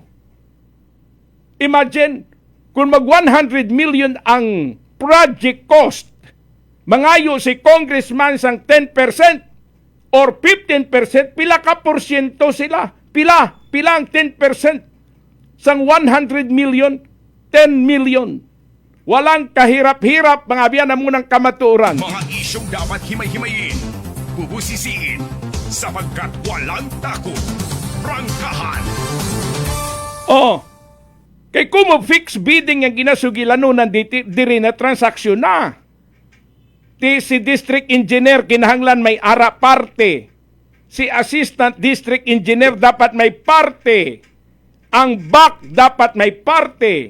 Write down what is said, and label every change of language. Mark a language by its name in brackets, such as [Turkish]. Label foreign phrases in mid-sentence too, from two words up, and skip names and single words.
[Hiligaynon] Imagine, kung mag 100 million ang [English] project cost, [Hiligaynon] mangayo si congressman sang 10%, or 15%, pila ka porsyento sila? Pila ang 10% sang 100 million? 10 million. [Filipino] Walang kahirap-hirap, [Hiligaynon] mga abyan, na munang kamatuoran. [Filipino] Mga isyong dapat himay-himayin, bubusisiin, sapagkat walang takot. Prangkahan. [Hiligaynon] Oh, kay kumo [English] fixed bidding [Hiligaynon] ang ginasugilanunan diri na transaksyon na. Si [English] district engineer [Hiligaynon] kinahanglan may ara parte. Si [English] assistant district engineer [Hiligaynon] dapat may parte. Ang BAC dapat may parte.